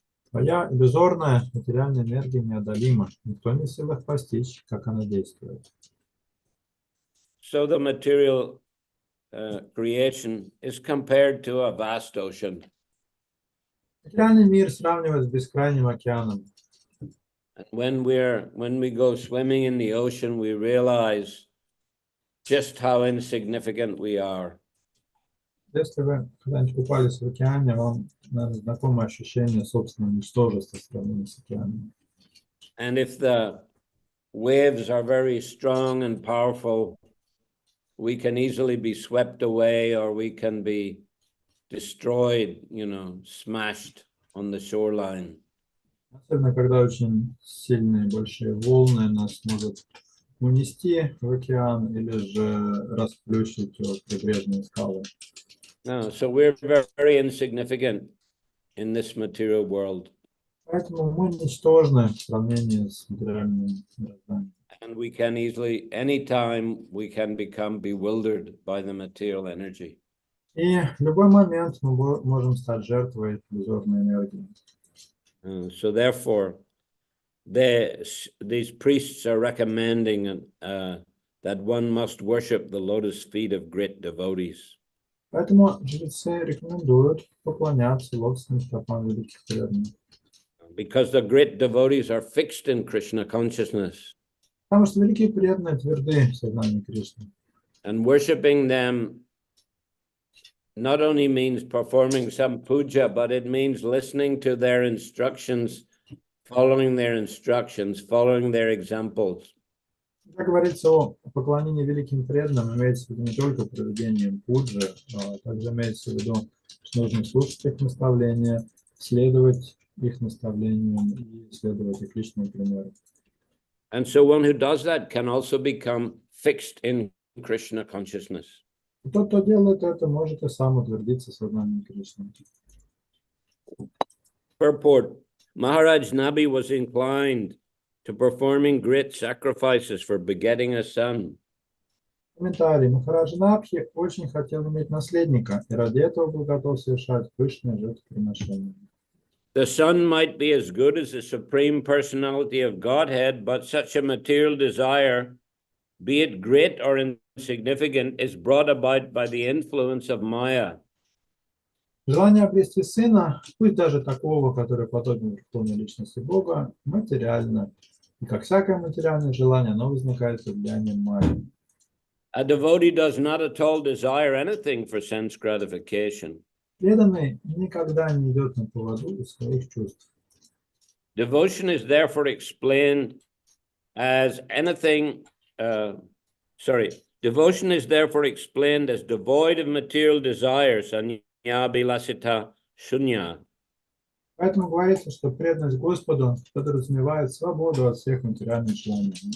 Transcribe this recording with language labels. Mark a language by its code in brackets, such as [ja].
[ru] Твоя иллюзорная материальная энергия неодолима. Никто не в силах постичь, как она действует. [en] So the material creation is compared to a vast ocean. [ru] Материальный мир сравнивают с бескрайним океаном. [en] And when we go swimming in the ocean, we realize just how insignificant we are. [ru] Если вы когда-нибудь купались в океане, вам, наверное, знакомо ощущение собственного ничтожества в сравнении с океаном. [en] And if the waves are very strong and powerful, we can easily be swept away or we can be destroyed, smashed on the shoreline. [ru] Особенно, когда очень сильные большие волны нас могут унести в океан или же расплющить о прибрежные скалы. [en] No, so we're very insignificant in this material world. [ru] Поэтому мы ничтожны в сравнении с материальным мирозданием. [en] And we can easily, anytime, we can become bewildered by the material energy. [ru] И в любой момент мы можем стать жертвой иллюзорной энергии. [en] So therefore, these priests are recommending that one must worship the lotus feet of great devotees. [ru] Поэтому жрецы рекомендуют поклоняться лотосным стопам великих преданных. [en] Because the great devotees are fixed in Krishna consciousness. [ru] Потому что великие преданные тверды в сознании Кришны. [en] And worshiping them not only means performing some puja, but it means listening to their instructions, following their instructions, following their examples. [ru] Когда говорится о поклонении великим преданным, имеется в виду не только проведение пуджи, а также имеется в виду, что нужно слушать их наставления, следовать их наставлениям и следовать их личному примеру. [en] And so one who does that can also become fixed in Krishna consciousness. [ru] И тот, кто делает это, может и сам утвердиться в сознании Кришны. [en] Purport: Maharaj Nabi was inclined to performing great sacrifices for begetting a son. [ru] Комментарий. Махараджа Набхи очень хотел иметь наследника, и ради этого был готов совершать пышное жертвоприношение. [en] The son might be as good as the Supreme Personality of Godhead, but such a material desire, be it great or insignificant, is brought about by the influence of Maya. [ru] Желание обрести сына, пусть даже такого, который подобен верховной личности Бога, материально. И как всякое материальное желание, оно возникает под влиянием майи. [en] A devotee does not at all desire anything for sense gratification. [ru] Преданный никогда не идет на поводу из своих чувств. [en] Devotion is therefore explained as devotion is therefore explained as devoid of material desires, sanyabhilasita shunya. [ru] Поэтому говорится, что преданность Господу подразумевает свободу от всех материальных желаний.